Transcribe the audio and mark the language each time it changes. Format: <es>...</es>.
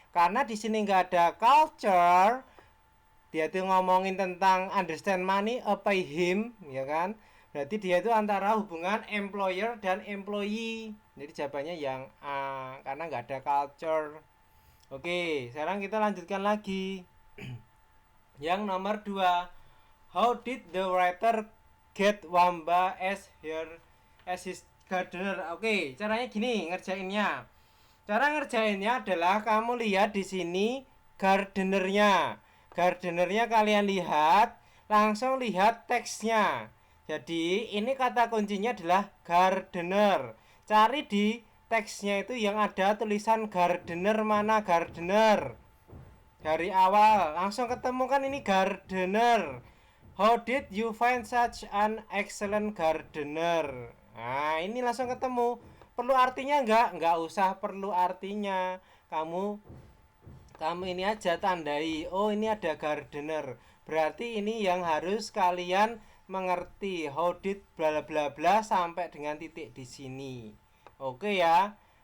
<id>Karena di sini nggak ada culture, dia tuh ngomongin tentang</id> <en>understand money pay him,</en> <id>ya kan? Berarti dia itu antara hubungan employer dan employee. Jadi jawabannya yang A karena nggak ada culture. Oke, sekarang kita lanjutkan lagi. Yang nomor 2,</id> <en>how did the writer get Wamba as his gardener?</en> <id>Oke, caranya gini ngerjainnya. Cara ngerjainnya adalah kamu lihat di sini gardenernya. Gardenernya kalian lihat, langsung lihat teksnya. Jadi ini kata kuncinya adalah gardener. Cari di teksnya itu yang ada tulisan gardener, mana gardener. Dari awal langsung ketemu kan ini gardener.</id> <en>How did you find such an excellent gardener?</en> <id>Nah ini langsung ketemu. Perlu artinya enggak? Enggak usah perlu artinya. Kamu kamu ini aja tandai. Oh ini ada gardener. Berarti ini yang harus kalian mengerti.</id> <en>How did</en> <id>bla bla bla sampai dengan titik di sini. Oke ya.</id>